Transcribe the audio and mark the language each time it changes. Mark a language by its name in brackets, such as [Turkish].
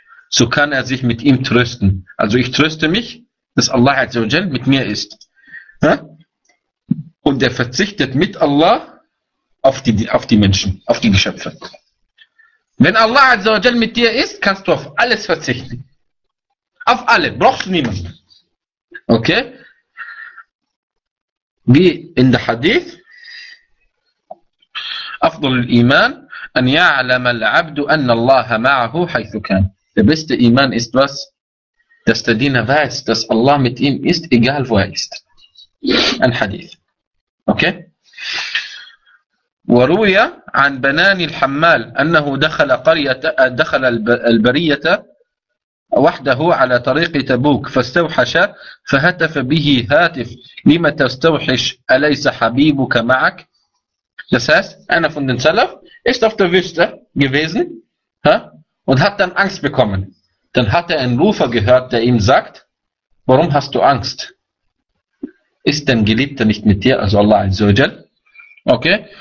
[German] So kann er sich mit ihm trösten. Also ich tröste mich, dass Allah Azza wa Jal mit mir ist. Und er verzichtet mit Allah auf die Menschen, auf die Geschöpfe. Wenn Allah Azza wa Jal mit dir ist, kannst du auf alles verzichten. Auf alle, brauchst du niemanden. Okay? Wie in der Hadith, [Arabic] أفضل الإيمان أن يعلم العبد أن الله معه حيث كان. [German] Der beste Iman ist was? Dass der Diener weiß, dass Allah mit ihm ist, egal wo er ist. Ein Hadith. Okay? [Arabic] وروي عن بنان الحمال أنه دخل قرية دخل البرية وحده على طريق تبوك فاستوحش فهتف به هاتف لما تستوحش أليس حبيبك معك. [German] Das heißt, einer von den Salaf ist auf der Wüste gewesen und hat dann Angst bekommen. Dann hat er einen Rufer gehört, der ihm sagt, warum hast du Angst? Ist dein Geliebter nicht mit dir, also Allah Azza wa Jal? Okay?